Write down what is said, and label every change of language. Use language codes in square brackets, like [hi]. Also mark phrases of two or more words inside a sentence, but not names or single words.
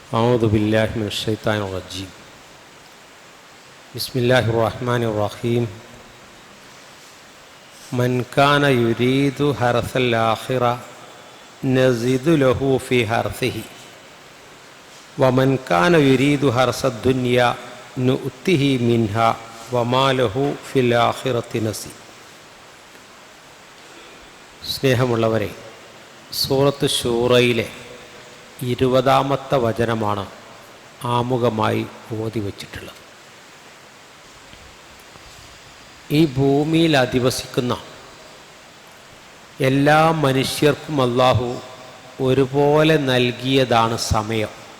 [ar] أعوذ بالله من الشيطان الرجيم بسم الله الرحمن الرحيم من كان يريد حرث الآخرة نزد له في حرثه ومن كان يريد حرث الدنيا نؤته منها وما له في الآخرة نصيب. [ml] സ്നേഹമുള്ളവരെ, സൂറത്ത് ശൂറയിലെ 20-ാമത്തെ വചനമാണ് ആമുഖമായി ഓതി വച്ചിട്ടുള്ളത്. ഈ ഭൂമിയിൽ അധിവസിക്കുന്ന എല്ലാ മനുഷ്യർക്കും അല്ലാഹു ഒരുപോലെ നൽകിയതാണ് സമയം.